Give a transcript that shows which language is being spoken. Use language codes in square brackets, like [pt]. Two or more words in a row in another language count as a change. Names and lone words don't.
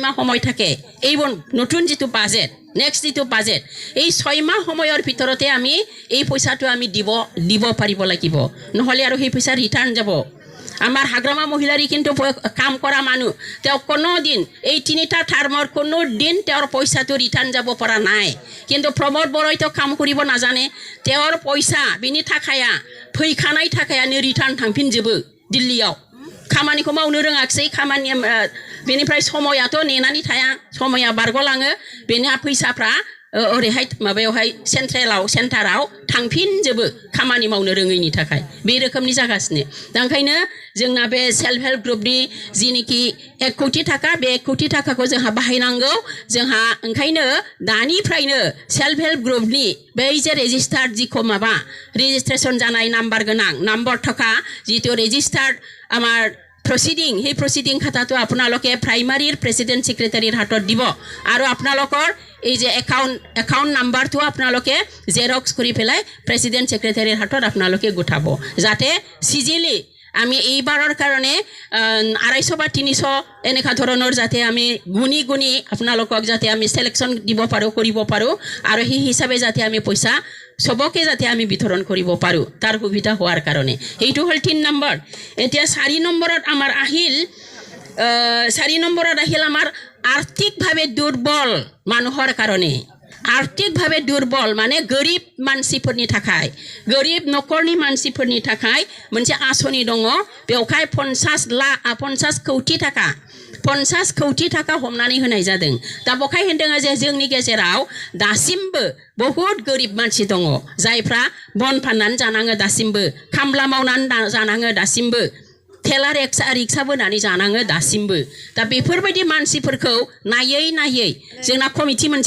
[as] মাহ সময় থাকে এই নতুন যেটো বাজেট নেক্সট যেটো বাজেট এই 6 মাহ সময়ৰ ভিতৰতে আমি এই পইচাটো আমি দিব পাৰিব লাগিব নহলে আৰু সেই পইচা ৰিটাৰ্ণ যাব আমাৰ হাগ্ৰামা মহিলাৰী কিন্তু কাম কৰা মানুহ তেওঁ কোনো দিন এই ৩টা টাৰ্মৰ কোনো দিন তেওঁৰ পইচাটো ৰিটাৰ্ণ যাব পৰা নাই কিন্তু প্ৰমোদ বৰইতো কাম কৰিব নাজানে তেওঁৰ পইচা [brx] बिनि थाखाया ফैखानाय थाखायानो ৰিটাৰ্ণ थांफिनजोबो दिल्लीयाव खामानिखौ मावनो रोङाखै खामानिया बेनिफ्राय समायाथ' नेनानै थाया समया बारग'लाङो बेना फैसाफ्रा ओरैहाय माबायावहाय सेन्टाराव थांफिनजोबो खामानि मावनो रोङैनि थाखाय बे रोखोमनि जागासिनो दा ओंखायनो जोंना बे [en] self help [brx] ग्रुपनि जिनिखि 1 कोटी थाखा बे 1 कोटी थाखाखौ जोंहा बाहायनांगौ जोंहा ओंखायनो दानिफ्रायनो [en] self help [brx] ग्रुपनि बै जे रेजिस्टार्ड जिखौ माबा रेजिस्ट्रेशन जानाय नाम्बार गोनां नाम्बार थाखा जितु रेजिस्टार्ड [as] আমাৰ proceeding हे proceeding খাতাটো আপোনালোকে প্ৰাইমাৰীৰ প্ৰেসিডেন্ট সেক্ৰেটাৰীৰ হাতত দিব আৰু আপোনালোকৰ এই যে [en] account number [as] আপোনালোকে জেৰক্স কৰি পেলাই [en] president secretary [as] হাতত আপোনালোকে গুঠাব যাতে সিজিলি আমি এইবাৰৰ কাৰণে ২৫০ বা ৩০০ এনেকা ধৰণৰ যাতে আমি গুনি আপোনালোকক যাতে আমি সিলেকশন দিব পাৰো কৰিব পাৰো আৰু সেই হিচাপে যাতে আমি পইচা সবকে যাতে আমি বিতৰণ কৰিব পাৰো তাৰ সুবিধা হোৱাৰ কাৰণে এইটো হল ৩ নম্বৰ এতিয়া ৪ নম্বৰত আমাৰ আহিল ৪ নম্বৰত আহিল আমাৰ আৰ্থিকভাৱে দুৰ্বল মানুহৰ কাৰণে আৰ্থিকভাৱে দুৰ্বল [brx] माने गरीब मानसिफोरनि थाखाय गरीब नखरनि मानसिफोरनि थाखाय मोनसे आसनि दङ बेवहाय 50 कोटी थाखा 50 कोटी थाखा हमनानै होनाय जादों दा बखाय होनदों जे जोंनि गेजेराव दासिमबो बहुत गरीब मानसि दङ जायफ्रा बन फाननानै जानाङो दासिमबो खामला मावनानै जानाङो दासिमबो थेला रिक्सा बोनानै जानाङो दासिमबो दा बेफोरबायदि मानसिफोरखौ नायै जोंना कमिटि मोनसे